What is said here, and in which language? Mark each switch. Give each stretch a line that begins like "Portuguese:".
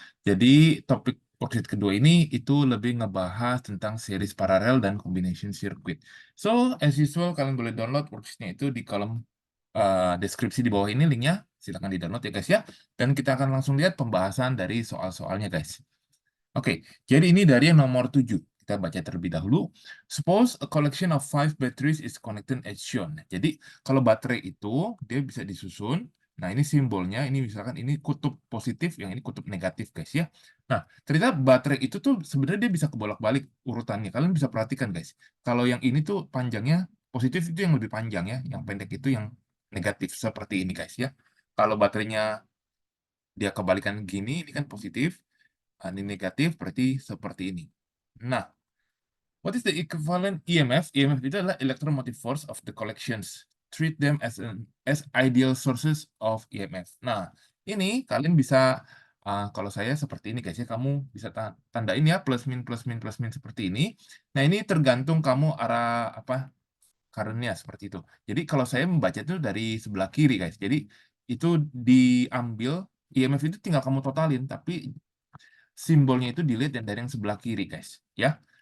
Indonesian: Jadi topik worksheet kedua ini itu lebih ngebahas tentang series paralel dan combination circuit.
English: So, as usual
Indonesian: kalian boleh download worksheetnya itu di kolom deskripsi di bawah ini linknya. Silahkan di download ya guys ya. Dan kita akan langsung lihat pembahasan dari soal-soalnya guys. Oke, jadi ini dari yang nomor 7. Kita baca terlebih dahulu.
English: Suppose a collection of 5 batteries is connected as shown.
Indonesian: Jadi, kalau baterai itu, dia bisa disusun. Nah, ini simbolnya, ini misalkan ini kutub positif, yang ini kutub negatif, guys ya. Nah, ternyata baterai itu tuh sebenarnya dia bisa kebolak-balik urutannya. Kalian bisa perhatikan, guys. Kalau yang ini tuh panjangnya, positif itu yang lebih panjang ya, yang pendek itu yang negatif, seperti ini, guys ya. Kalau baterainya dia kebalikan gini, ini kan positif. Ini negatif berarti seperti ini.
English: Nah, what is the equivalent EMF? EMF
Indonesian: itu adalah
English: electromotive force of the collections. Treat them as ideal sources of EMF.
Indonesian: Nah, ini kalian bisa kalau saya seperti ini guys ya, kamu bisa tandain ya plus min seperti ini. Nah, ini tergantung kamu arah apa current-nya seperti itu. Jadi kalau saya membaca itu dari sebelah kiri guys. Jadi itu diambil EMF itu tinggal kamu totalin, tapi simbolnya itu dilihat dari yang sebelah kiri guys ya.